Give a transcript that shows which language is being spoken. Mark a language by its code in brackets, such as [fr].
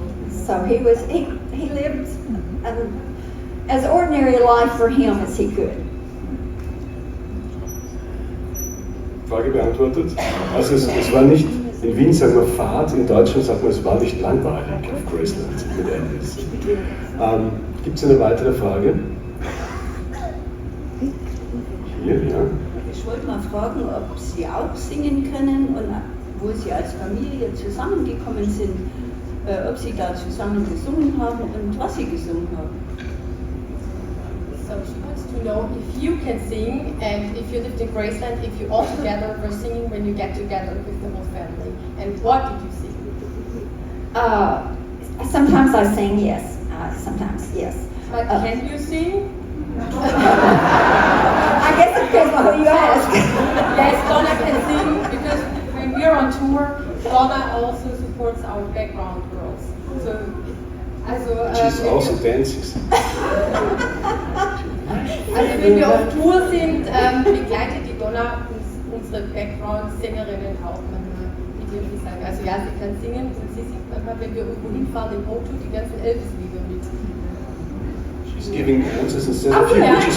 [en] So he lived as ordinary a life for him as he could. [de] Frage beantwortet. Also es war nicht, in Wien sagen wir Fahrt, in Deutschland sagt man, es war nicht langweilig auf Graceland mit Elvis. Gibt es eine weitere Frage? Hier, ja. Ich wollte mal fragen, ob Sie auch singen können und wo Sie als Familie zusammengekommen sind, ob Sie da zusammen gesungen haben und was Sie gesungen haben. [en] So she wants to know if you can sing, and if you lived in Graceland, if you all together were singing when you get together with the whole family, and what did you sing? Sometimes I sing, yes. Sometimes, yes. But can you sing? I guess it depends on who you ask. Yes, Donna can sing because when we're on tour, Donna also supports our background girls. So, She's also dances. [de] Also wenn wir auf Tour sind, begleitet die Donna unsere Background-Sängerinnen auch manchmal mit ihrem Gesang. Also ja, sie kann singen und sie singt manchmal, wenn wir irgendwo hinfahren im Auto, die ganzen Elvis-Lieder mit. [en] She's giving answers instead of you, which is